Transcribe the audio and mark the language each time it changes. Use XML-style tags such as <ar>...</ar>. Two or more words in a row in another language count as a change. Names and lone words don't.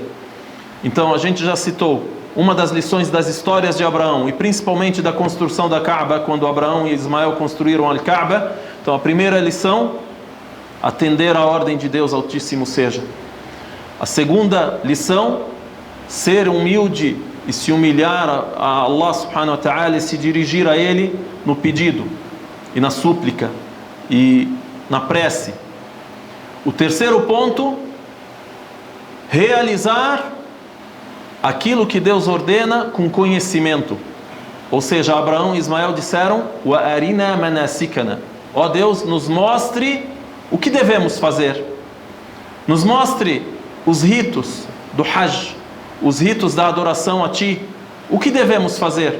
<pt>Então a gente já citou uma das lições das histórias de Abraão, e principalmente da construção da Kaaba, quando Abraão e Ismael construíram a Kaaba. Então a primeira lição, atender à ordem de Deus Altíssimo seja. A segunda lição, ser humilde e se humilhar a Allah</pt> <ar>سبحانه وتعالى</ar> <pt>e se dirigir a Ele no pedido e na súplica e na prece. O terceiro ponto, realizar aquilo que Deus ordena com conhecimento. Ou seja, Abraão e Ismael disseram:</pt> <ar>وأرنا مناسكنا,</ar> <pt>ó Deus, nos mostre o que devemos fazer, nos mostre os ritos do Hajj, os ritos da adoração a Ti, o que devemos fazer.</pt>